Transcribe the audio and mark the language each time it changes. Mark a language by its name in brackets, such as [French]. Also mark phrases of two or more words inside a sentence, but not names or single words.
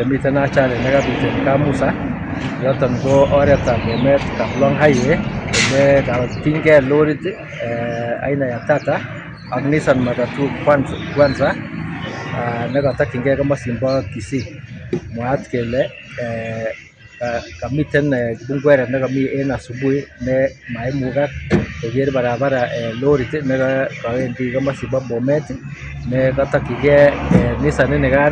[Kalenjin] miten ajali nekabit en Kamusa yoton ko oretab Bomet Kaplong highway ole katinygei lorit [Swahili] aina ya [Kalenjin] Tata ak Nissan matatu Kwanza nekatokyingei komosin bo Kisii. Mwaat kele kamiten kibungweret nekami en asubuhi ne maimukak koker barabara lorit nekawendi komosin bo Bomet ne katokyingei Nissan inikan